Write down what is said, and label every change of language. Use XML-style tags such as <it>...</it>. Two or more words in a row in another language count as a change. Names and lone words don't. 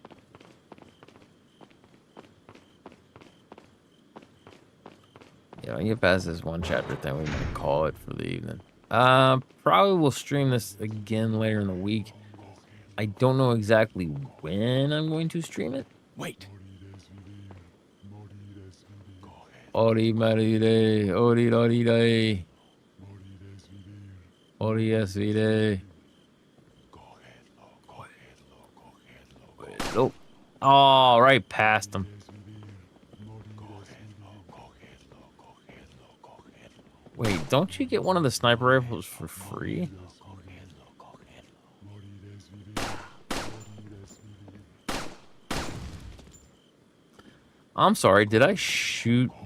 <en>Yeah, when you get past this one chapter thing, we might call it for the evening. Probably will stream this again later in the week. I don't know exactly when I'm going to stream it. Wait. Ori marire, ori dorire. Ori esvire. Oh, oh, right past him. Wait, don't you get one of the sniper rifles for free? I'm sorry, did I shoot?</en>